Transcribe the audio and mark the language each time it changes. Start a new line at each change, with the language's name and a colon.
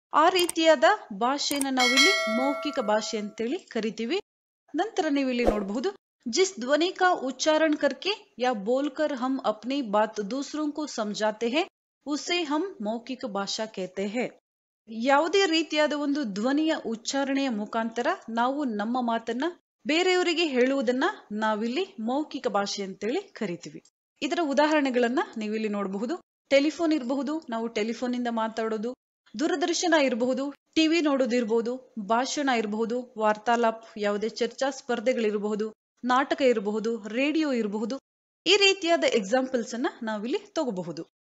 Kannada: ಆ ರೀತಿಯಾದ ಭಾಷೆನ ನಾವಿಲ್ಲಿ ಮೌಖಿಕ ಭಾಷೆ ಅಂತೇಳಿ ಕರಿತೀವಿ. ನಂತರ ನೀವು ಇಲ್ಲಿ ನೋಡಬಹುದು
Hindi: जिस ध्वनि का उच्चारण करके या बोलकर हम अपनी बात दूसरों को समझाते हैं उसे हम मौखिक भाषा कहते हैं.
Kannada: ಯಾವುದೇ ರೀತಿಯಾದ ಒಂದು ಧ್ವನಿಯ ಉಚ್ಚಾರಣೆಯ ಮುಖಾಂತರ ನಾವು ನಮ್ಮ ಮಾತನ್ನ ಬೇರೆಯವರಿಗೆ ಹೇಳುವುದನ್ನ ನಾವಿಲ್ಲಿ ಮೌಖಿಕ ಭಾಷೆ ಅಂತೇಳಿ ಕರಿತೀವಿ. ಇದರ ಉದಾಹರಣೆಗಳನ್ನ ನೀವಿಲ್ಲಿ ನೋಡಬಹುದು. ಟೆಲಿಫೋನ್ ಇರಬಹುದು, ನಾವು ಟೆಲಿಫೋನ್ ಇಂದ ಮಾತಾಡೋದು. ದೂರದರ್ಶನ ಇರಬಹುದು, ಟಿವಿ ನೋಡೋದಿರಬಹುದು, ಭಾಷಣ ಇರಬಹುದು, ವಾರ್ತಾಲಾಪ್, ಯಾವುದೇ ಚರ್ಚಾ ಸ್ಪರ್ಧೆಗಳಿರಬಹುದು, ನಾಟಕ ಇರಬಹುದು, ರೇಡಿಯೋ ಇರಬಹುದು. ಈ ರೀತಿಯಾದ ಎಕ್ಸಾಂಪಲ್ಸ್ ಅನ್ನ ನಾವಿಲ್ಲಿ ತಗೋಬಹುದು.